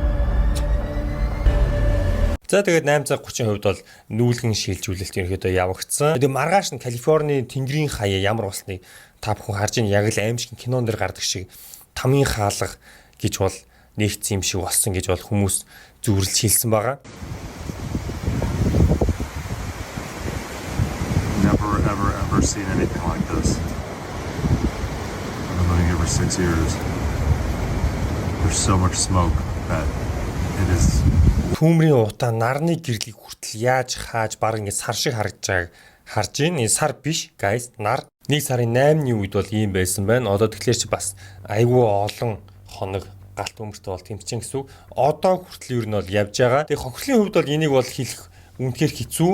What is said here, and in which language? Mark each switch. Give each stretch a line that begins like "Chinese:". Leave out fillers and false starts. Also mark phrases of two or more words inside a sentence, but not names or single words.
Mongolian: За тэгээд 8:30 хувьд бол нүүлгэн шилжүүлэлт ерөөдөө явагдсан. Тэгээд маргааш нь Калифорний тэнгэрийн хаяа ямар болсныг та бүхэн харж ийн яг л аимшиг кинон дэр гардаг шиг тамийн хаалга гэж бол нэгдсэн юм шиг болсон гэж бол хүмүүс зүрлж хэлсэн байгаа.
English: Never seen anything like this. I've been living here for 6 years. There's so much smoke that it is.
Mongolian: Түүмрийн утаа нарны гэрлийг хүртэл яаж хааж баг ингэ сар шиг харагдаж байгааг харж байна. Энэ сар биш, guys, нар. 1 сарын 8-ны үед бол ийм байсан байна. Одоо тэгэхээр чи бас айгүй олон хоног галт өмөртөө бол тэмцэн гэсэн үг. Одоо хүртэл юу нь бол явж байгаа. Тэгээ хохирлын хувьд бол энийг бол хэлэх үнэхээр хэцүү.